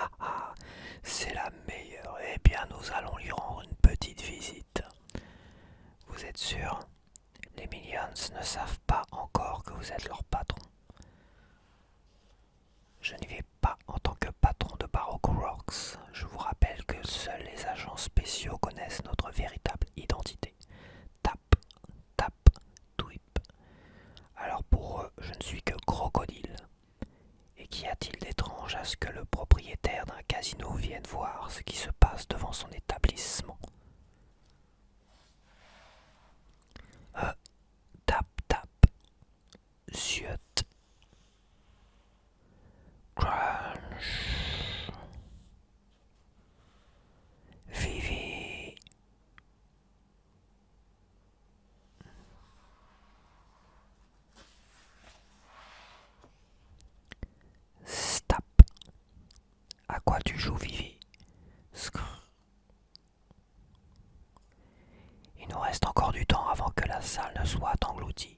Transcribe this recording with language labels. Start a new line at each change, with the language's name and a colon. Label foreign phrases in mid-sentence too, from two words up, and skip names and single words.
French: Eh bien, nous allons lui rendre une petite êtes sûr? Les Minions ne savent pas encore que vous êtes leur patron. Je n'y vais pas en tant que patron de Baroque Rocks. Je vous rappelle que seuls les agents spéciaux connaissent notre véritable identité. Tap, tap, tweep. Alors pour eux, je ne suis que crocodile. Et qu'y a-t-il d'étrange à ce que le propriétaire d'un casino vienne voir ce qui se passe devant son établissement? Tap, tap, ziote. Crunch. Vivi. Stap. À quoi tu joues, Vivi? Scr. Il nous reste encore du temps avant que la salle ne soit engloutie.